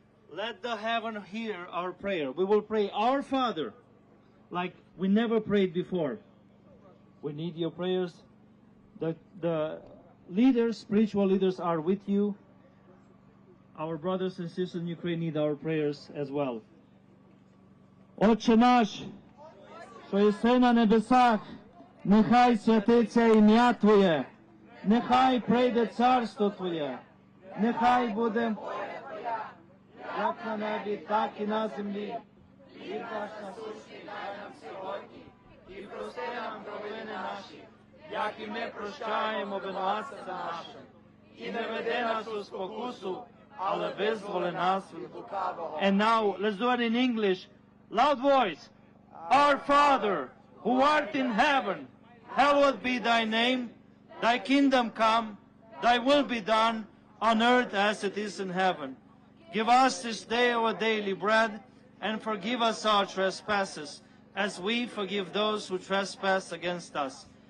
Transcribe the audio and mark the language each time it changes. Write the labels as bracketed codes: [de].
[en] Let the heaven hear our prayer. We will pray Our Father like we never prayed before. We need your prayers. The leaders, spiritual leaders, are with you. Our brothers and sisters in Ukraine need our prayers as well. [uk] Отче наш, що єси на небесах, нехай святиться ім'я Твоє, нехай прийде царство Твоє, нехай буде як на небі, так і на землі. Хліб наш насущний дай нам сьогодні, і прости нам провини наші, як і ми прощаємо винуватцям нашим. І не веди нас у спокусу, але визволи нас від лукавого. [en] And now, let's do it in English. Loud voice. Our Father, who art in heaven, hallowed be thy name. Thy kingdom come, thy will be done, on earth as it is in heaven. Give us this day our daily bread, and forgive us our trespasses, as we forgive those who trespass against us.